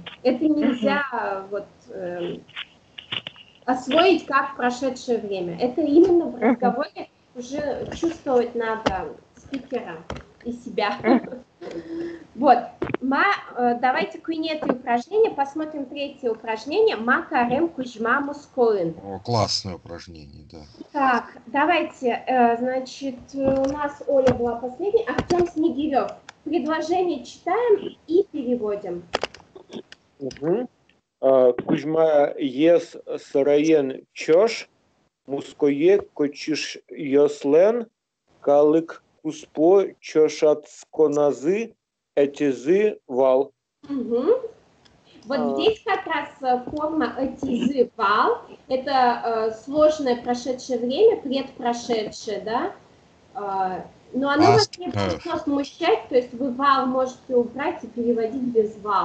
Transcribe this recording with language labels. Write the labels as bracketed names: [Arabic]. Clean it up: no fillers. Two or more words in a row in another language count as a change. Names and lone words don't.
[Russian] Это нельзя вот, освоить как прошедшее время. Это именно в разговоре уже чувствовать надо спикера и себя. Вот. Давайте куинеты упражнения. Посмотрим третье упражнение. [Mari] Ма карем кужма мускоин. [Russian] О, классное упражнение, да. Так, давайте, значит, у нас Оля была последней. Артем Снегирев. Предложение читаем и переводим. [Mari] Кузьма ес сараен чош, муское кочиш йослен, калык куспо чошацконазы, этизы вал. [Russian] Угу. Вот здесь как раз форма [Mari] этизы вал. [Russian] Это сложное прошедшее время, предпрошедшее, да? Но оно вас не должно смущать, то есть вы вал можете убрать и переводить без вал.